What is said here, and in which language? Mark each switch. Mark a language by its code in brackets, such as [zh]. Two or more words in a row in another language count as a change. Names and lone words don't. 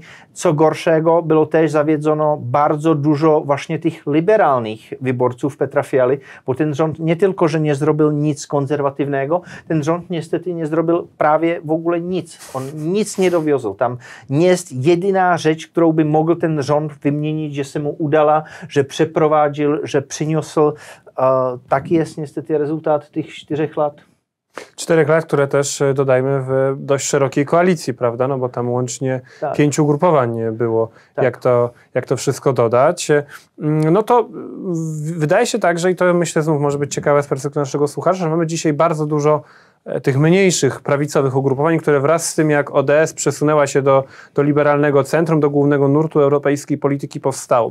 [pl] Co gorszego, było też zawiedzono bardzo dużo właśnie tych liberalnych wyborców Petra Fialy, bo ten rząd nie tylko, że nie zrobił nic konserwatywnego, ten rząd niestety nie zrobił prawie w ogóle nic. On nic nie dowiózł. Tam nie jest jedyna rzecz, którą by mógł ten rząd wymienić, [cs] že se mu udala, že přeprováděl, že přinesl. [pl] Taki jest niestety rezultat tych 4 lat. 4 lat, które też dodajmy w dość szerokiej koalicji, prawda? No bo tam łącznie 5 ugrupowań było, tak. jak to wszystko dodać. No to wydaje się także, i to myślę znów może być ciekawe z perspektywy naszego słuchacza, że mamy dzisiaj bardzo dużo tych mniejszych prawicowych ugrupowań, które wraz z tym, jak ODS przesunęła się do liberalnego centrum, do głównego nurtu europejskiej polityki powstało.